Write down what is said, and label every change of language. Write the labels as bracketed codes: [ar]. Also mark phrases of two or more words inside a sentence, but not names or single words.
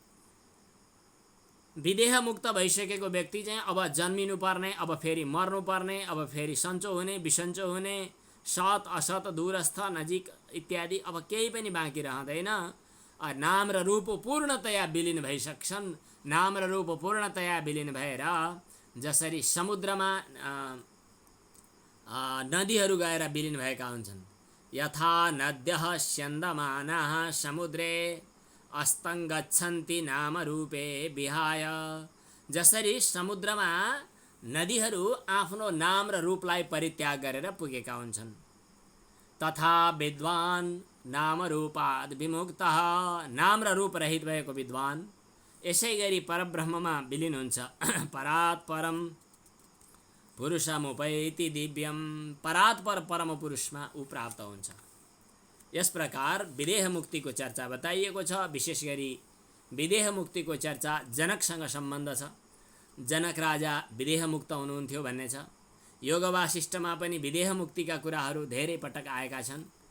[ne] विदेह मुक्त भइसकेको व्यक्ति चाहिँ अब जन्मिनु पर्ने, अब फेरि मर्नु पर्ने, अब फेरि सन्चो हुने बिसन्चो हुने, सत असत दूरस्थ नजिक इत्यादि अब केही पनि बाँकी रहँदैन। नाम र रूप पूर्णतया विलीन भइसक्छन्। नाम र रूप पूर्णतया विलीन भएर जसरी समुद्रमा नदीहरू गएर विलीन भएका हुन्छन्, [sa] यथा नद्यः स्यन्दमानाः समुद्रे अस्तं गच्छन्ति नाम रूपे विहाय। [ne] जसरी समुद्रमा नदीहरू आफ्नो नाम र रूपलाई परित्याग गरेर पुगेका हुन्छन्, [sa] तथा विद्वान नाम रूपाद विमुक्तः। [ne] नाम र रूप रहित भएको विद्वान यसै गरी परब्रह्ममा विलीन हुन्छ। [sa] परात् परम पुरुषमुपैति दिव्यम। [ne] परात् पर परम पुरुषमा ऊ प्राप्त हुन्छ। यस प्रकार विदेह मुक्तिको चर्चा बताइएको छ। विशेष गरी विदेह मुक्तिको चर्चा जनकसँग सम्बन्ध छ। जनक राजा विदेह मुक्त हुनुहुन्थ्यो भन्ने छ। योग वासिष्ठमा पनि विदेह मुक्तिका कुराहरू धेरै पटक आएका छन्।